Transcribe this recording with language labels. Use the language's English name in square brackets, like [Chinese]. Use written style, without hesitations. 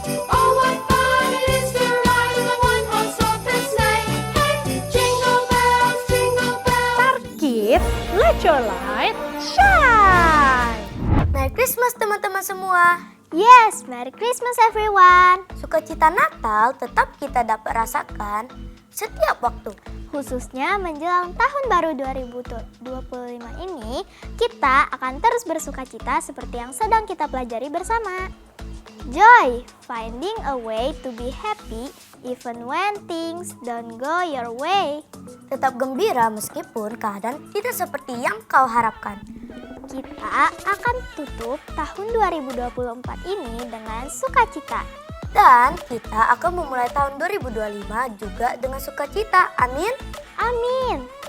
[English] Oh, what fun it is to ride in a one-horse open sleigh. Hey, jingle bells, jingle bells. Kids, let your light shine! Merry Christmas [Indonesian] teman-teman semua. [English] Yes, Merry Christmas everyone! [Indonesian] Sukacita Natal tetap kita dapat rasakan setiap waktu. Khususnya menjelang tahun baru 2025 ini, kita akan terus bersukacita seperti yang sedang kita pelajari bersama. [English] Joy, finding a way to be happy even when things don't go your way. [Indonesian] Tetap gembira meskipun keadaan tidak seperti yang kau harapkan. Kita akan tutup tahun 2024 ini dengan sukacita. Dan kita akan memulai tahun 2025 juga dengan sukacita. Amin. Amin.